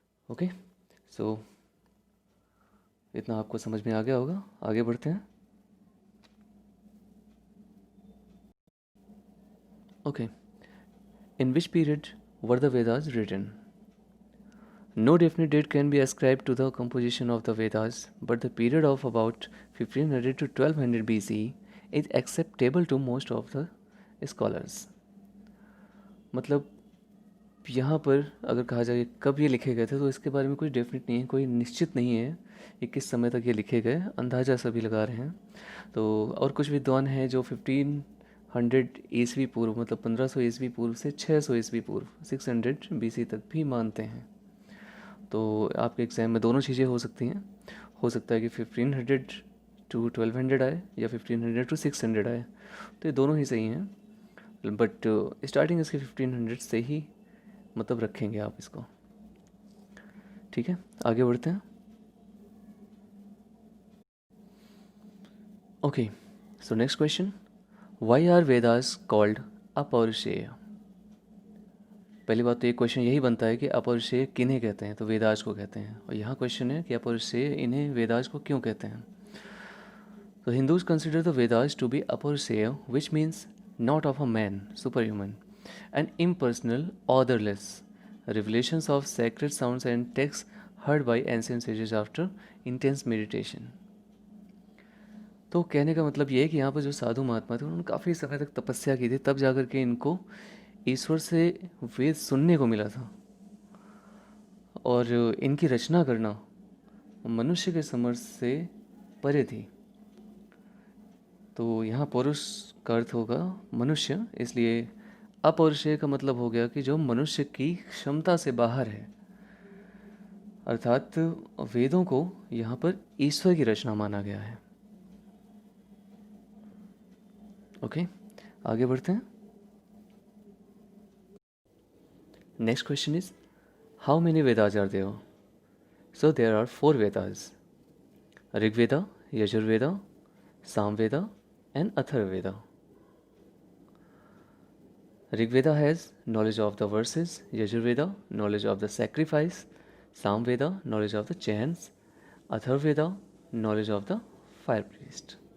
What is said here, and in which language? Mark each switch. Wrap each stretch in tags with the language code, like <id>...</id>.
<hi>Okay, सो इतना आपको समझ में आ गया होगा। आगे बढ़ते हैं।</hi> <en>Okay, in which period were the Vedas written? No definite date can be ascribed to the composition of the Vedas, but the period of about 1500 to 1200 BCE is acceptable to most of the scholars.</en> <hi>मतलब यहाँ पर अगर कहा जाए कब ये लिखे गए थे तो इसके बारे में कोई डेफिनेट नहीं है, कोई निश्चित नहीं है कि किस समय तक ये लिखे गए, अंदाज़ा सभी लगा रहे हैं। तो और कुछ विद्वान हैं जो 1500 ईस्वी पूर्व, मतलब 1500 ईस्वी पूर्व से 600 ईस्वी पूर्व 600 BC तक भी मानते हैं। तो आपके एग्ज़ाम में दोनों चीज़ें हो सकती हैं। हो सकता है कि 1500 टू 1200 आए या 1500 टू 600 आए, तो ये दोनों ही सही हैं,</hi> <en>but starting</en> <hi>इसके 1500 से ही मतलब रखेंगे आप इसको। ठीक है, आगे बढ़ते हैं।</hi> <en>Okay, so next question, why are Vedas called apaurusheya?</en> <hi>पहली बात तो एक क्वेश्चन यही बनता है कि अपौरुषेय किन्हें कहते हैं? तो वेदास को कहते हैं। और यहाँ क्वेश्चन है कि अपौरुषेय इन्हें वेदास को क्यों कहते हैं?</hi> <en>तो Hindus consider the Vedas to be apaurusheya, which means not of a man, superhuman, and impersonal, orderless, revelations of sacred sounds and texts heard by ancient sages after intense meditation.</en> <hi>तो कहने का मतलब ये है कि यहाँ पर जो साधु महात्मा थे उन्होंने काफ़ी समय तक तपस्या की थी, तब जाकर के इनको ईश्वर से वेद सुनने को मिला था। और इनकी रचना करना मनुष्य के समझ से परे थी। तो यहाँ पौरुष का अर्थ होगा मनुष्य, इसलिए अपौरुषेय का मतलब हो गया कि जो मनुष्य की क्षमता से बाहर है। अर्थात वेदों को यहाँ पर ईश्वर की रचना माना गया है। ओके, आगे बढ़ते हैं।</hi> <en>Next question is how many Vedas are there? So there are 4 Vedas, Rigveda, Yajurveda, Samaveda and Atharvaveda. Rigveda has knowledge of the verses, Yajurveda knowledge of the sacrifice, Samveda knowledge of the chants, Atharvaveda knowledge of the fire priest.</en>